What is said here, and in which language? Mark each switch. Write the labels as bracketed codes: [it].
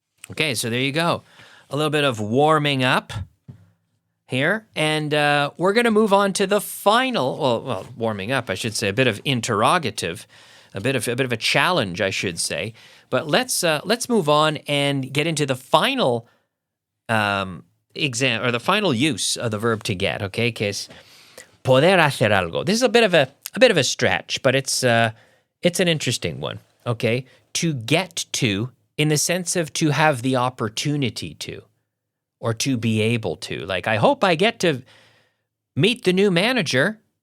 [en] Okay, so there you go. A little bit of warming up here, and we're going to move on to the final. Well, warming up, I should say, a bit of interrogative, a bit of a challenge, I should say. But let's move on and get into the final exam or the final use of the verb to get. [es] Okay, que es poder hacer algo. [en] This is a bit of a stretch, but it's an interesting one. Okay, to get to, in the sense of to have the opportunity to, or to be able to. Like, I hope I get to meet the new manager.